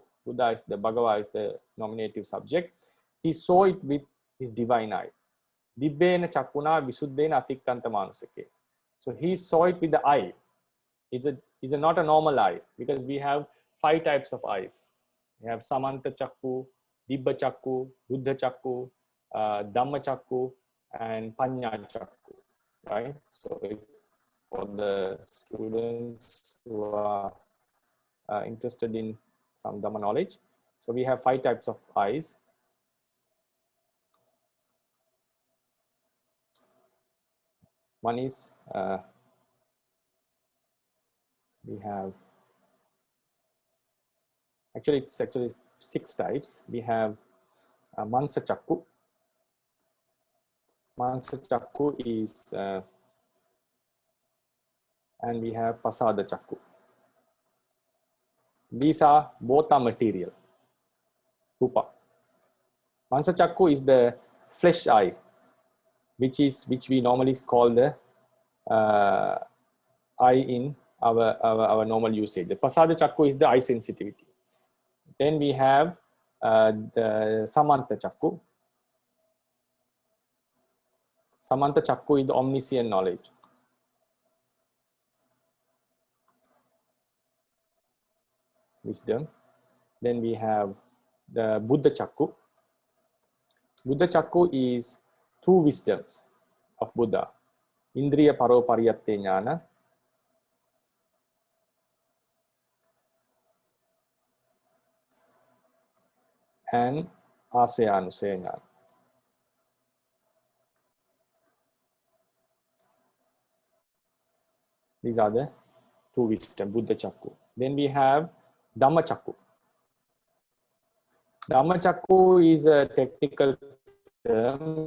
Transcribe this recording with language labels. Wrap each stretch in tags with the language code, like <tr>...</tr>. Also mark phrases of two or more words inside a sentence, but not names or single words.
<en>Buddha is the Bhagava is the nominative subject. He saw it with his divine eye.</en> <pi>Dibbena Chakuna Visuddhena Atikkanta Manusake.</pi> <en>So he saw it with the eye. It's not a normal eye because we have 5 types of eyes. We have</en> <pi>Samanta Chakku, Dibba Chakku, Buddha Chakku, Dhamma Chakku,</pi> <en>and</en> <pi>Panya Chakku.</pi> <en>Right? So for the students who are interested in some Dhamma knowledge, so we have 5 types of eyes. One is we have it's actually 6 types. We have</en> <pi>Mansa Chakku. Mansa Chakku</pi> <en>is and we have</en> <pi>Pasada Chakku.</pi> <en>These are both are material. Rupa.</en> <pi>Mansa Chakku</pi> <en>is the flesh eye, which we normally call the eye in our normal usage. The</en> <pi>Pasada Chakku</pi> <en>is the eye sensitivity. Then we have the</en> <pi>Samanta Chakku. Samanta Chakku</pi> <en>is the omniscient knowledge. Wisdom. Then we have the</en> <pi>Buddha Chakku. Buddha Chakku</pi> <en>is 2 wisdoms of Buddha.</en> <pi>Indriya Paro Pariyatte Jnana and Asaya Anusaya Jnana.</pi> <en>These are the 2 wisdom,</en> <pi>Buddha Chakku.</pi> <en>Then we have</en> <pi>Dhamma Chakku. Dhamma Chakku</pi> <en>is a technical term.</en>